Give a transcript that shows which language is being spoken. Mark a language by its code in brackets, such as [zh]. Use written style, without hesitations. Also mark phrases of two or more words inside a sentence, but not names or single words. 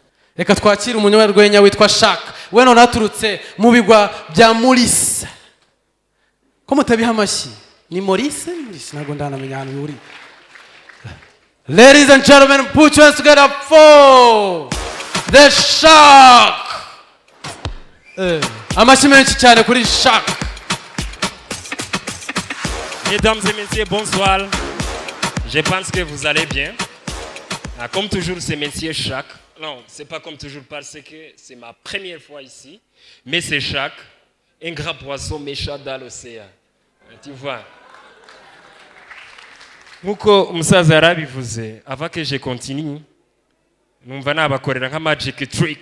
[rw] reka twakire umunyarwenya witwa Shaka we none aturutse mu bigwa bya Maurice. Ko mutabiha amashyi ni Maurice ntabwo ndanamenya ahantu uri. [en] Ladies and gentlemen, put your hands together for the Shark. [rw] Amashyi menshi cyane kuri Shark. [fr] Mesdames et messieurs, bonsoir. Je pense que vous allez bien. Comme toujours, c'est Monsieur Shark. Non, c'est pas comme toujours parce que c'est ma première fois ici. Mais c'est Shark, un grand poisson méchant dans l'océan. Tu vois. [rw] Nkuko umusaza yarabivuze, [fr] avant que je continue, [rw] numva nabakorera nka [en] magic trick.